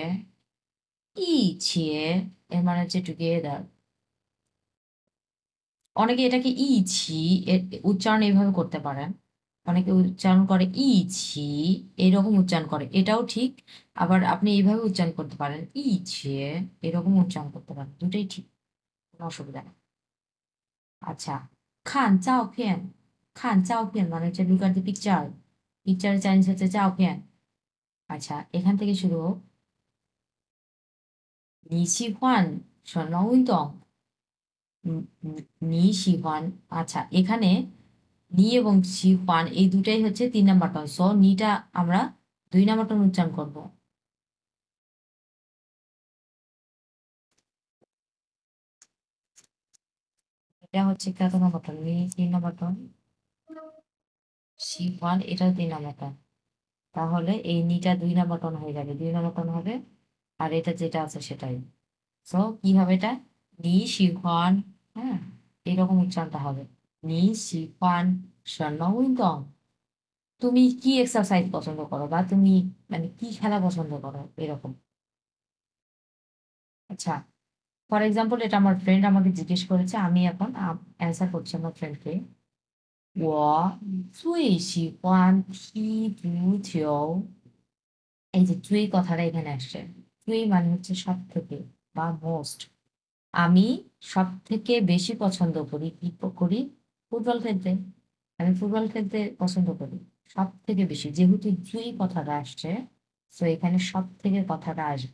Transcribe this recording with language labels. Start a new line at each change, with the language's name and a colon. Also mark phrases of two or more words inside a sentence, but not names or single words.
Bangla: ইছে এর মানে হচ্ছে টুগেদার অনেকে এটাকে ইছি এর উচ্চারণ এইভাবে করতে পারেন অনেকে উচ্চারণ করে ইছি এরকম উচ্চারণ করে এটাও ঠিক আবার আপনি এইভাবে উচ্চারণ করতে পারেন ইছে এরকম উচ্চারণ করতে পারেন দুটোই ঠিক কোনো অসুবিধা নেই আচ্ছা
Chinese: 看照片看照片
Bangla: মানে হচ্ছে
English: look at the picture picture Chinese
Bangla: হচ্ছে চাওপিয়ান আচ্ছা এখান থেকে শুরু হোক
Chinese: 你喜欢什么运动
Bangla: আচ্ছা এখানে নি এবং শিফান এই দুটাই হচ্ছে
English: 3 number tone so
Bangla: নিটা আমরা
English: 2 number tone
Bangla: উচ্চারণ করব এটা হচ্ছে কত
English: number tone
Bangla: নি
English: 3 number tone
Bangla: শিফান এটাও
English: 3 number tone
Bangla: তাহলে এই নিটা
English: 2 number tone
Bangla: হয়ে যাবে
English: 2 number tone
Bangla: হবে আর এটা যেটা আছে সেটাই সো কি হবে এটা
Chinese: 你喜欢
Bangla: হ্যাঁ এরকম উচ্চারণটা হবে
Chinese: 你喜欢什么运动
Bangla: তুমি কি এক্সারসাইজ পছন্দ করো বা তুমি মানে কি খেলা পছন্দ করো এরকম আচ্ছা
English: for example
Bangla: এটা আমার ফ্রেন্ড আমাকে জিজ্ঞেস করেছে, আমি এখন অ্যান্সার করছি আমার ফ্রেন্ডকে।
Chinese: 我最喜欢踢足球。
Bangla: এই যে তুই কথাটা এখানে আসছে। তুই মানে হচ্ছে সব থেকে বা মোস্ট। আমি সব থেকে বেশি পছন্দ করি কি করি? ফুটবল খেলতে। আমি ফুটবল খেলতে পছন্দ করি সব থেকে বেশি, যেহেতু তুই কথাটা আসছে, তো এখানে সব থেকে কথাটা আসবে।